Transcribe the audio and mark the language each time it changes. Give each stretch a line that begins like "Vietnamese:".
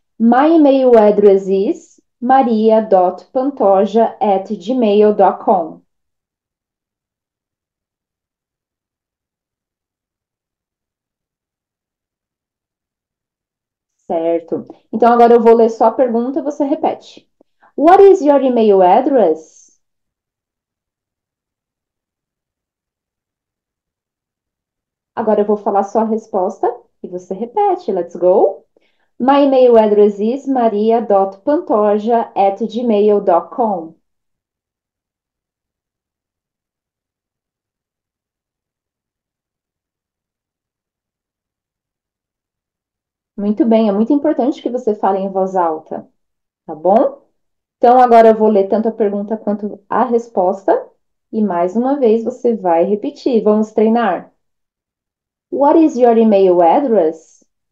English: My email address is maria.pantoja@gmail.com.
Portuguese: Certo. Então agora eu vou ler só a pergunta e você repete.
English: What is your email address?
Portuguese: Agora eu vou falar só a resposta e você repete.
English: Let's go. My email address is maria.pantoja@gmail.com.
Portuguese: Muito bem, é muito importante que você fale em voz alta, tá bom? Então agora eu vou ler tanto a pergunta quanto a resposta e mais uma vez você vai repetir. Vamos treinar.
English: What is your email address?